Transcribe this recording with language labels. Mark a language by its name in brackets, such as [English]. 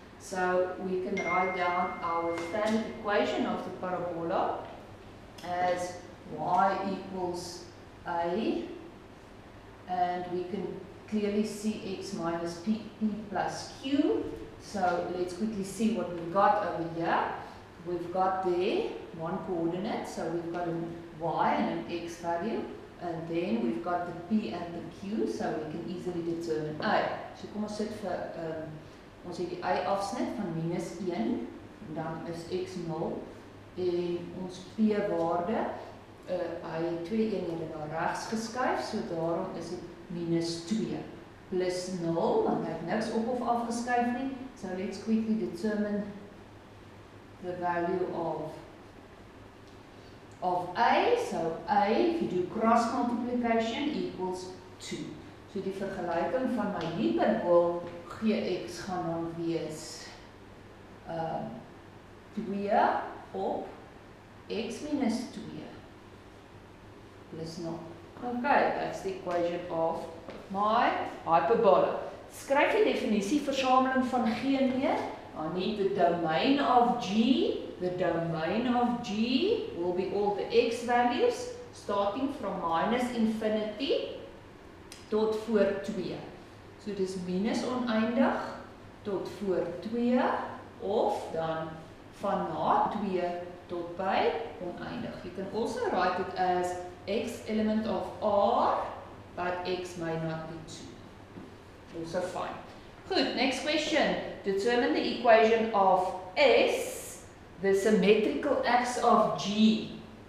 [English] So we can write down our standard equation of the parabola as y equals a, and we can clearly see x minus p plus q. So let's quickly see what we've got over here. We've got there one coordinate, so we've got a y and an x value, and then we've got the p and the q, so we can easily determine a. [Afrikaans] So kom ons sit vir ons het die y afsnit van minus 1, en dan is x 0, en ons p waarde, hy het 2 eenhede na regs geskuif, so daarom is dit minus 2 plus 0, want hy het niks op of afgeskuif nie. [English] So let's quickly determine the value of a. So a, if you do cross multiplication, equals 2. [Afrikaans] So die vergelijking van my hyperbool gx gaan dan wees 2 op x minus 2 plus 0. [English] Okay, that's the equation of my hyperbola. [Afrikaans] Skryf die definisie versameling van G neer. [English] I need the domain of G. The domain of G will be all the x values starting from minus infinity [Afrikaans] tot voor 2. So dis minus oneindig tot voor 2 of dan van na 2 tot by oneindig. [English] You can also write it as x element of R, but x may not be 2. Also fine. Good, next question. Determine the equation of S, the symmetrical axis of G.